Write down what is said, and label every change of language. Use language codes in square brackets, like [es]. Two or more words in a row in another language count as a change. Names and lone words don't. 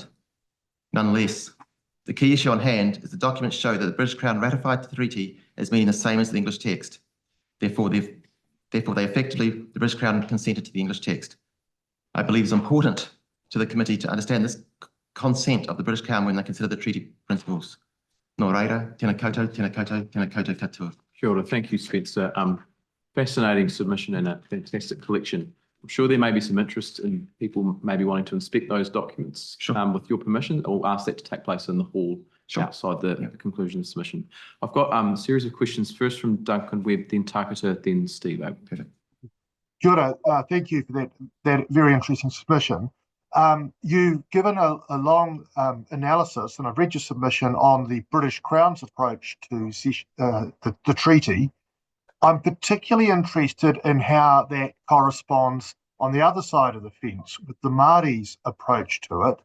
[en] Nonetheless, the key issue on hand is the documents show that the British Crown ratified the treaty as meaning the same as the English text. Therefore, they effectively, the British Crown consented to the English text. I believe it's important to the committee to understand this consent of the British Crown when they consider the treaty principles. [mi] Nō reira, tēnā koutou, tēnā koutou, tēnā koutou katoa. Kia ora. [en] Thank you, Spencer. Fascinating submission and a fantastic collection. I'm sure there may be some interest in people maybe wanting to inspect those documents. Sure. With your permission, or ask that to take place in the hall outside the conclusion of the submission. I've got a series of questions, first from Duncan Webb, then Tangata, then Steve. Perfect. [mi] Kia ora, [en] thank you for that very interesting submission. You've given a long analysis, and I've read your submission on the British Crown's approach to the treaty. I'm particularly interested in how that corresponds on the other side of the fence with the Māori's approach to it.